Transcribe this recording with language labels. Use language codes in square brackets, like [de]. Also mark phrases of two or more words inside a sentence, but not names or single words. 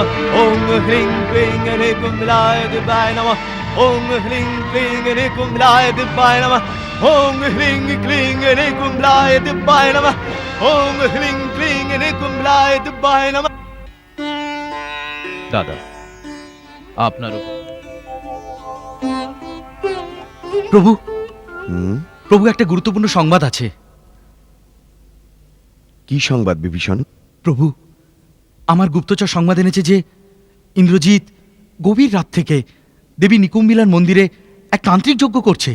[sa] ओम ह्रीं क्लीं निकुम्भलाय दिव्याय नमः। ओम ह्रीं क्लीं निकुम्भलाय दिव्याय नमः। ओम ह्रीं क्लीं निकुम्भलाय दिव्याय नमः। ओम ह्रीं क्लीं निकुम्भलाय दिव्याय नमः। [bn] দাদা, আপনার প্রভু, হুম, প্রভু, একটা গুরুত্বপূর্ণ সংবাদ আছে। কি সংবাদ বিভীষণ? প্রভু, আমার গুপ্তচর সংবাদ এনেছে যে ইন্দ্রজিৎ গভীর রাত থেকে দেবী নিকুম্বিলার মন্দিরে এক তান্ত্রিক যজ্ঞ করছে।